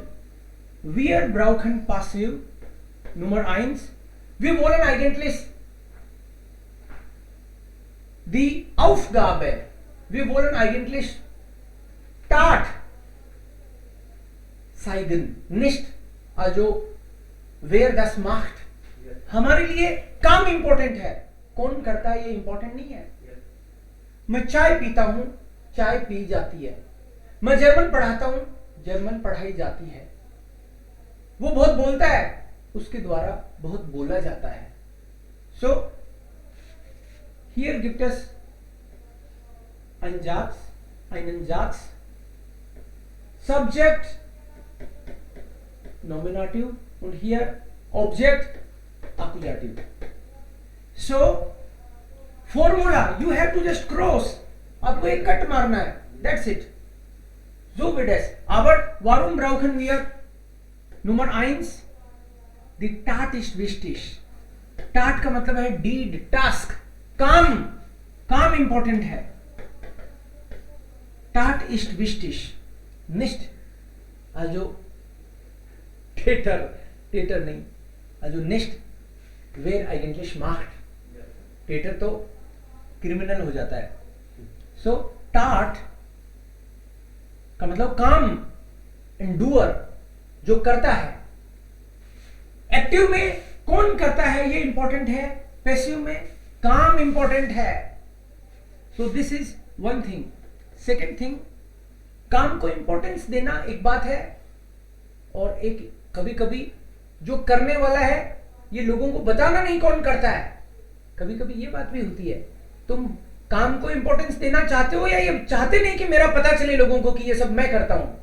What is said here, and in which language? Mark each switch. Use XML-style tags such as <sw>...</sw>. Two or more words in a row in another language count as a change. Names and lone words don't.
<de>Wir brauchen Passiv. Nummer 1. Wir wollen eigentlich die Aufgabe, wir wollen eigentlich Tat zeigen, nicht also wer das macht.</de> <hi>हमारे लिए काम इंपॉर्टेंट है, कौन करता है ये इंपॉर्टेंट नहीं है. मैं चाय पीता हूं, चाय पी जाती है. मैं जर्मन पढ़ाता हूं, जर्मन पढ़ाई जाती है. वो बहुत बोलता है, उसके द्वारा बहुत बोला जाता है.</hi> <en>so here</en> <de>gibt es einen Satz, Subject, Nominative und hier Object, Accusative.</de> <en>So formula you have to just cross.</en> <hi>आपको एक कट मारना है,</hi> <en>that's it.</en> <de>So wird es. Aber warum brauchen wir Nummer 1? Die Tat ist wichtig.</de> <hi>Tat का मतलब है</hi> <en>deed, task,</en> <hi>काम इंपॉर्टेंट है.</hi> <de>Tat ist wichtig, nicht also Täter नहीं, also nicht wer eigentlich macht.</de> <hi>Täter तो क्रिमिनल हो जाता है. So tat का मतलब काम, endure, जो करता है. एक्टिव में कौन करता है ये इंपॉर्टेंट है, पैसिव में काम इंपॉर्टेंट है.</hi> <en>So this is one thing. second thing,</en> <hi>काम को इंपॉर्टेंस देना एक बात है, और एक कभी कभी जो करने वाला है ये लोगों को बताना नहीं कौन करता है. कभी कभी ये बात भी होती है, तुम काम को इंपॉर्टेंस देना चाहते हो या ये चाहते नहीं कि मेरा पता चले लोगों को कि ये सब मैं करता हूं.</hi>